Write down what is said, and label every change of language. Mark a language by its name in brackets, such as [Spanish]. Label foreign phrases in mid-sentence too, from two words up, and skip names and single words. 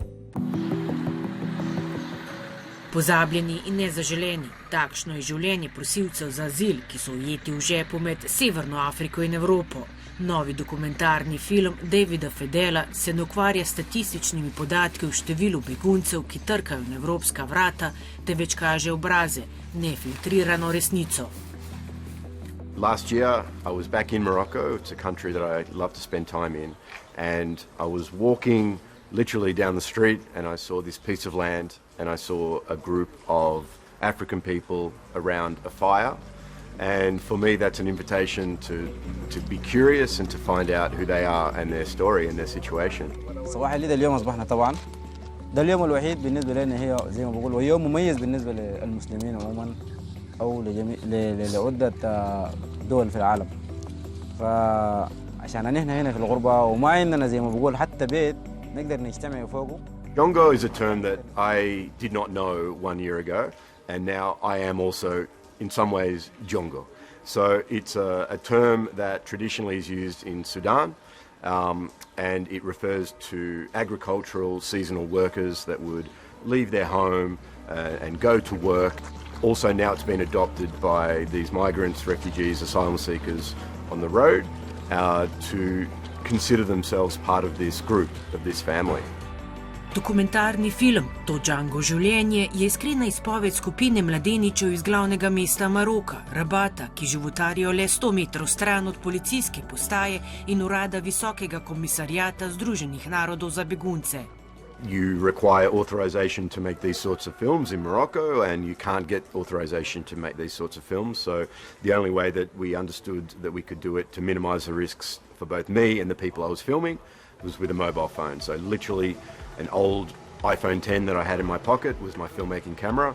[Slovenian] Pozabljeni in nezaželeni, takšno je življenje prosilcev za azil, ki so ujeti v žepu med Severno Afriko in Evropo. Novi dokumentarni film Davida Fedela se ne ukvarja s statističnimi podatki o številu beguncev, ki trkajo na evropska vrata, temveč kaže obraze, nefiltrirano resnico. [English] Last year I was back in Morocco. It's a country that I love to spend time in, and I was walking literally down the street and I saw this piece of land and I saw a group of African people around a fire, and for me that's an invitation to be curious and to find out who they are and their story and their situation. [Arabic] صباح الليل اليوم أصبحنا طبعا ده اليوم الوحيد بالنسبة لنا هي زي ما بقول ويوم مميز بالنسبة للمسلمين عموما أو لعدة دول في العالم. فعشان نحن هنا في الغربة وما عندنا زي ما بقول حتى بيت نقدر نجتمع فوقه. [English] Jongo is a term that I did not know 1 year ago, and now I am also in some ways Jongo. So it's a term that traditionally is used in Sudan, and it refers to agricultural seasonal workers that would leave their home and go to work. Also now it's been adopted by these migrants, refugees, asylum seekers on the road to consider themselves part of this group, of this family. [Slovenian] Dokumentarni film THIS JUNGO življenje je iskrena izpoved skupine mladeničev iz glavnega mesta Maroka, Rabata, ki životarijo le 100 metrov stran od policijske postaje in urada Visokega komisarjata Združenih narodov za begunce. [English] You require authorization to make these sorts of films in Morocco, and you can't get authorization to make these sorts of films. So the only way that we understood that we could do it to minimize the risks for both me and the people I was filming was with a mobile phone. So literally an old iPhone 10 that I had in my pocket was my filmmaking camera.